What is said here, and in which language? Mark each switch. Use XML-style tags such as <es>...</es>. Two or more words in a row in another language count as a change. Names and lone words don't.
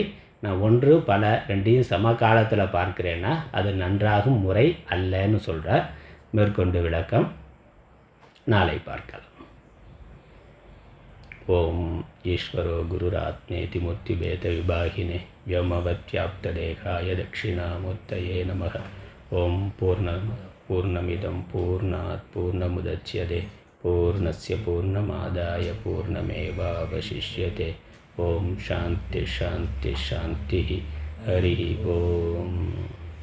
<ta>நான் ஒன்று பல ரெண்டையும் சமகாலத்தில் பார்க்கிறேன்னா அது நன்றாகும் முறை அல்லன்னு சொல்கிறார். மேற்கொண்டு விளக்கம் நாளை பார்க்கலாம்.</ta> <sa>ओम् ईश्वरो गुरुरात्मेति मूर्तिभेद विभागिने व्योमवद्व्याप्तदेहाय दक्षिणामूर्तये नमः. ओम् पूर्णमिदं पूर्णात् पूर्णमुदच्यते पूर्णस्य पूर्णमादाय पूर्णमेवावशिष्यते. ओम् शान्ति शान्ति शान्ति. हरि ओम्.</sa>